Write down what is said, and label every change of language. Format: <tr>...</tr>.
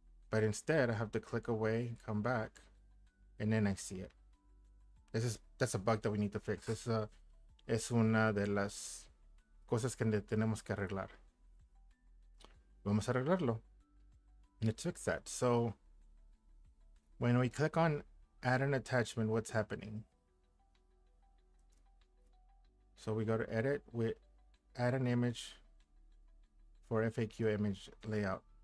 <en>But instead, I have to click away, come back, and then I see it. That's a bug that we need to fix.</en> <es>Es una de las cosas que tenemos que arreglar. Vamos a arreglarlo.</es> <en>Let's fix that. So when we click on add an attachment, what's happening? So we go to edit, we add an image for FAQ image layout.</en>